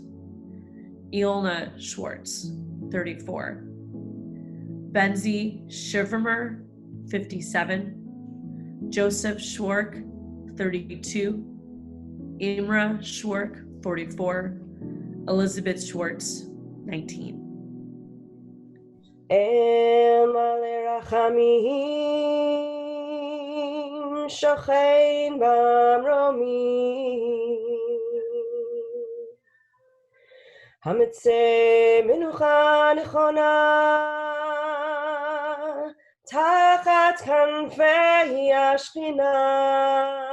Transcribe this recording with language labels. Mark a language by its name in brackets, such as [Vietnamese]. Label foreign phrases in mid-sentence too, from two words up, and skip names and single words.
[English] Ilna Schwartz, 34. Benzie Shivermer, 57. Joseph Schwark, 32. Imra Schwark, 44. Elizabeth Schwartz, 19. [Hebrew] שוכן במרומים, המצא מנוחה נכונה תחת כנפי השכינה,